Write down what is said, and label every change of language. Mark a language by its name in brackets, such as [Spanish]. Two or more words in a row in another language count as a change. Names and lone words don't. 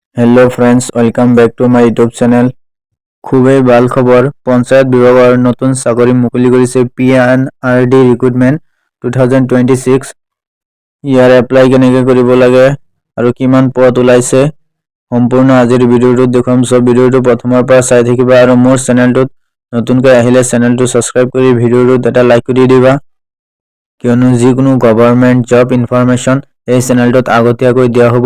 [English] hello friends, welcome back to my YouTube channel. [Assamese] খুবই ভাল খবৰ। পঞ্চায়ত বিভাগৰ নতুন চাকৰি মুকলি কৰিছে PNRD ৰিক্ৰুটমেণ্ট 2026। ইয়াৰ এপ্লাই কেনেকৈ কৰিব লাগে আৰু কিমান পদ ওলাইছে সম্পূৰ্ণ আজিৰ ভিডিঅ'টোত দেখুৱাম। সব ভিডিঅ'টো প্ৰথমৰ পৰা চাই থাকিবা আৰু মোৰ চেনেলটোত নতুনকৈ আহিলে চেনেলটো সাবস্ক্ৰাইব কৰি ভিডিঅ'টোত এটা লাইক কৰি দিবা, কিয়নো যিকোনো [English] government job information [Assamese] এই চেনেলটোত আগতীয়াকৈ দিয়া হ'ব।